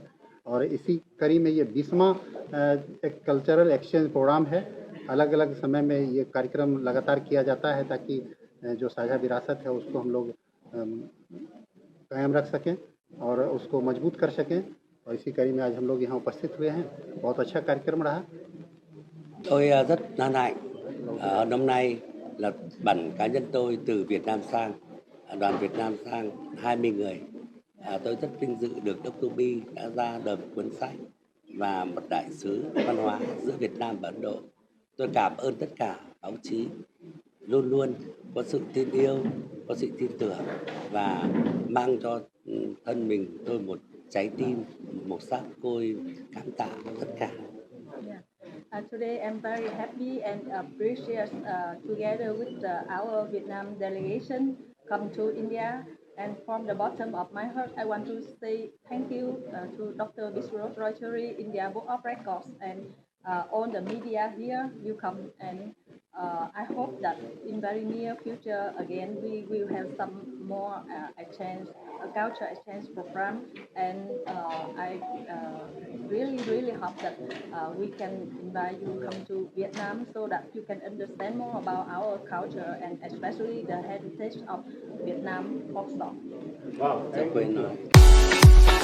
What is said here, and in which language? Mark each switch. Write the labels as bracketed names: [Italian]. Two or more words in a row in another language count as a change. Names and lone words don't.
[Hindi] और इसी कड़ी में ये 20वां एक [English] cultural exchange program [Hindi] है। अलग अलग समय में ये कार्यक्रम लगातार किया जाता है ताकि जो साझा विरासत है उसको हम लोग कायम रख सकें और उसको मजबूत कर सकें, और इसी कड़ी में आज हम लोग यहाँ उपस्थित हुए हैं। बहुत अच्छा कार्यक्रम रहा। [Vietnamese] Tôi rất hân hạnh năm nay là bản cá nhân tôi từ Việt Nam sang, đoàn Việt Nam sang 20 người. Tôi rất vinh dự được Dr. Bi đã ra đời một cuốn sách và một đại sứ văn hóa giữa Việt Nam và Ấn Độ. Tôi cảm ơn tất cả báo chí luôn luôn có sự tin yêu, có sự tin tưởng và mang cho thân mình tôi một trái tim, một sắc côi cảm tạ tất cả. [English] Today I'm very happy and appreciate together with our Vietnam delegation come to India, and from the bottom of my heart I want to say thank you to Dr. Vishwa Roy Chowdhury, India Book of Records, and all the media here. You come, and I hope that in very near future again we will have some more exchange, culture exchange program, and I really hope that we can invite you come to Vietnam so that you can understand more about our culture and especially the heritage of Vietnam folk song. [Vietnamese] Tôi quên rồi.